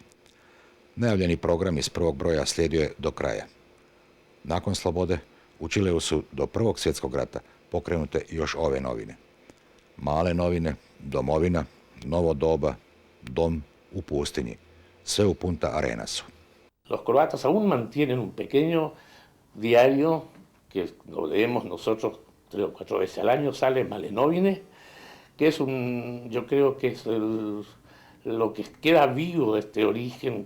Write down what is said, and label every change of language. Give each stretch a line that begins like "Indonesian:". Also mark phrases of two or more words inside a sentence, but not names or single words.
Croatian: Najavljeni program iz prvog broja slijedio je do kraja. Nakon Slobode, u Čileu su do Prvog svjetskog rata pokrenute još ove novine. Male novine, Domovina, Novo doba, Dom u pustinji, sve u Punta Arenasu.
Spanish: Los croatas aún mantienen un pequeño diario que lo leemos nosotros 3 o 4 veces al año, sale Male Novine, que es yo creo que es lo que queda vivo de este origen croata.